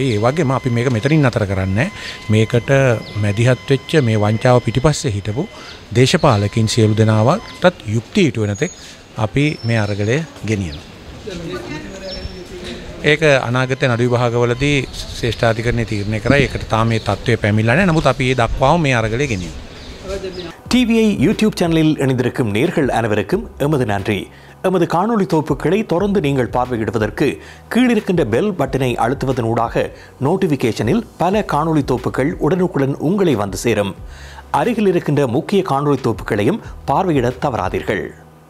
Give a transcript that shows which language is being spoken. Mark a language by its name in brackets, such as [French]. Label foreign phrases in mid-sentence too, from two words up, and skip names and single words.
[Sinhala] ඒ වගේම අපි මේක මෙතනින් නතර කරන්නේ මේකට මැදිහත් වෙච්ච මේ වංචාව පිටිපස්සේ හිටපු දේශපාලකින් සියලු දෙනාටත් යුක්තිය ඉටු වෙන තෙක් අපි මේ අරගලය ගෙනියනවා. ඒක අනාගත නඩු විභාගවලදී ශ්‍රේෂ්ඨාධිකරණය තීරණය කරයි. ඒකට තාම මේ தત્ත්වය පැමිණලා නැහැ. නමුත් අපි ඒ දක්වාම මේ අරගලය ගෙනියනවා. [Tamil] டிவிஐ யூடியூப் சேனலில் இணைந்திருக்கும் நேர்கள் அனைவருக்கும் எமது நன்றி. எமது காணொளி தொகுப்புகளை தொடர்ந்து நீங்கள் பார்வையிடுவதற்கு கீழிருக்கின்ற [English] bell button [Tamil] அழுத்துவதனூடாக நோட்டிஃபிகேஷனில் பல காணொளி தொகுப்புகள் உடனுக்குடன் உங்களை வந்து சேரும். அருகில் இருக்கின்ற முக்கிய காணொளி தொகுப்புகளையும் பார்வையிட தவறாதீர்கள்.